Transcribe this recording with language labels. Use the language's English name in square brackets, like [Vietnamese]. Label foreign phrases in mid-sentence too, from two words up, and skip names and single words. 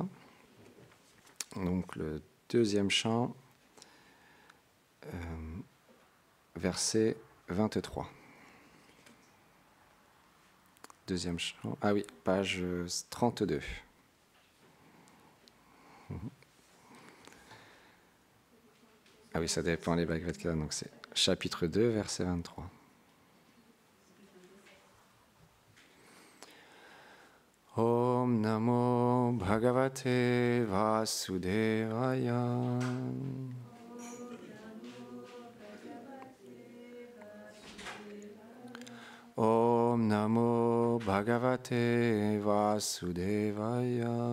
[French] Donc le deuxième chant, verset 23. Deuxième chant, ah oui, page 32. Ah oui, ça dépend les Bhagavad Gita, donc c'est chapitre 2, verset 23. [Sanskrit] Om Namo Bhagavate Vasudevaya. Om Namo Bhagavate Vasudevaya.